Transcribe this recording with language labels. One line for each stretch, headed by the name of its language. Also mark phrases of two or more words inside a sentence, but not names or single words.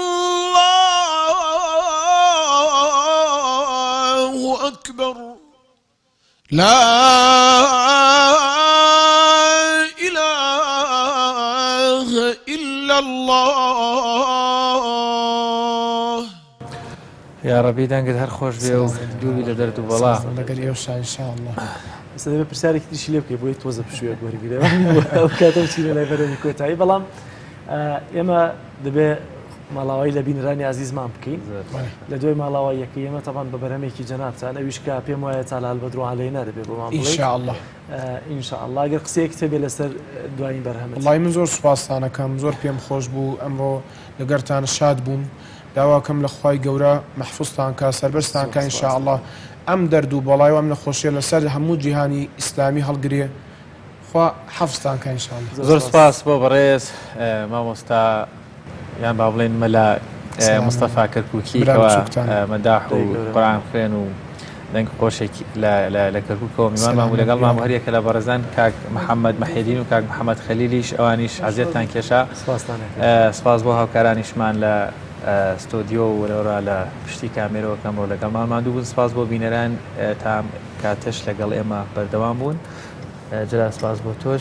Arabic: الله أكبر لا إله إلا الله
Central Kurdish: یا ڕەبی دەنگت هەر خۆش بێ و دووبی لە دەرد و بەڵا لەگەر ئێوە
Arabic: إن شاء الله
Central Kurdish: ئێستا دەبێت پرسیارێکی تریشی لێ بکەی بۆی تۆزە پشوێت وەرگیرێ ئەو کاتە چینە لای بەرەمی کۆتایی بەڵام ئێمە دەبێت ماڵاوایی لە بینرانی عزیزمان بکەین لە دوای ماڵاواییەکە ئێمە تەبان بە بەرهەمێکی جەنابتان ئەویشکە پێم وایە تاالال بەدرۆ عەلەی نادەبێت بۆمان
Arabic: إن
Central Kurdish: بڵێ
Arabic: شاء الله ئین شاء الله
Central Kurdish: ئەگەر قسەیەک تێبێ لەسەر دوایین بەرهەمێت والله من زۆر سوپاستانەکەم زۆر پێم خۆش بوو ئەمڕۆ لەگەرتان شاد بووم داواکەم لە خوای گەورە مەحفوظتان کە سەربەرزتان کە
Arabic: إن شاء الله
Central Kurdish: ئەم دەرد و بەڵای و ئەم نەخۆشیە لەسەر هەموو جیهانی ئیسلامی هەڵگرێ خوا حەفظتان کە
Arabic: إن شاء الله
Central Kurdish: زۆر سپاس بۆ بەڕێز مامۆستا یان با بڵێن مەلا مستەفا کەرکووکیەوە مەداح و قورئان خوێن و دەنگ خۆشێکی لە کەرکووکەوە میوانمان بوو لەگەڵ مام هەریەکە لە بەڕێزان کاک محەممەد مەحیدین و کاک محەممەد خەلیلیش ئەوانیش عەزیەتان کێشا سپاس بۆ هاوکارانیشمان لە ستۆدیۆ و وەرەوە لە پشتی کامێرەوەکەم ڕۆ لەگەڵمان مادوو بوون سپاس بۆ بینەران تا کاتش لەگەڵ ئێمە بەردەوام بوون جرا سپاس بۆ تۆش